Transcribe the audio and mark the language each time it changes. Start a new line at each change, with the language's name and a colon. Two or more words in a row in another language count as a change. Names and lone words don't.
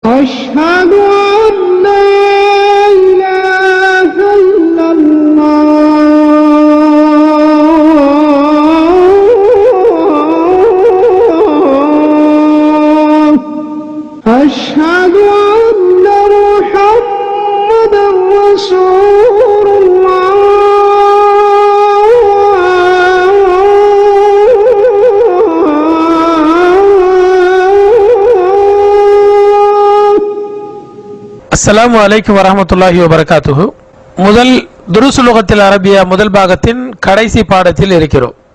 Arabic: أشهد أن لا إله إلا الله أشهد أن محمدا رسول الله السلام عليكم ورحمة الله وبركاته.
Tamil: முதல்
Arabic: دروس لغة العربية
Tamil: முதல் பாகத்தின் கடைசி பாடத்தில் இருக்கிறோம்.